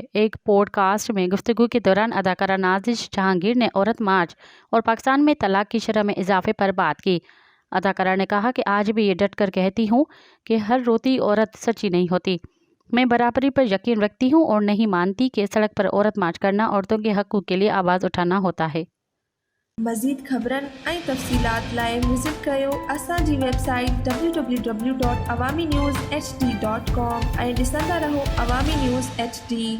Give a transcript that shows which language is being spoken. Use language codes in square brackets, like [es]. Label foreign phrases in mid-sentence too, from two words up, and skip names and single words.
[ur] ایک پوڈ کاسٹ میں گفتگو کے دوران اداکارہ نازش جہانگیر نے عورت مارچ اور پاکستان میں طلاق کی شرح میں اضافے پر بات کی۔ اداکارہ نے کہا کہ آج بھی یہ ڈٹ کر کہتی ہوں کہ ہر روتی عورت سچی نہیں ہوتی۔ میں برابری پر یقین رکھتی ہوں اور نہیں مانتی کہ سڑک پر عورت مارچ کرنا عورتوں کے حقوق کے لیے آواز اٹھانا ہوتا ہے۔ [sd] مزید خبرن ऐं तफ़सीलात लाइ विज़िट कयो असांजी वेबसाइट www.awamiNewsHD.com ऐं ॾिसंदा रहो अवामी न्यूज़ HD।